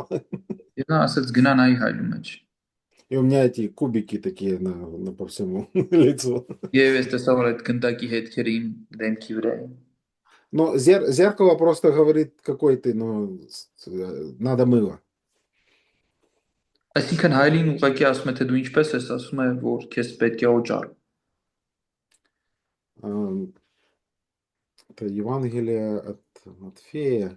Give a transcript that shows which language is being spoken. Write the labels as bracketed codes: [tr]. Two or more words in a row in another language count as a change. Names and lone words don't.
[hy] Եվ նա ասաց գնա նայի հայլու մեջ։ [ru] И у меня эти кубики такие по всему лицу. [hy] Եվ ես տեսա, որ այդ գնդակի հետքերը իմ դեմքի վրա էին։ [ru] Но зеркало просто говорит, какой ты, надо мыло. [hy] Այսինքն հայլին ուղղակի ասում է, թե դու ինչպես ես, ասում է, որ քեզ պետք է օճառ։ [ru] Это Евангелие от Матфея.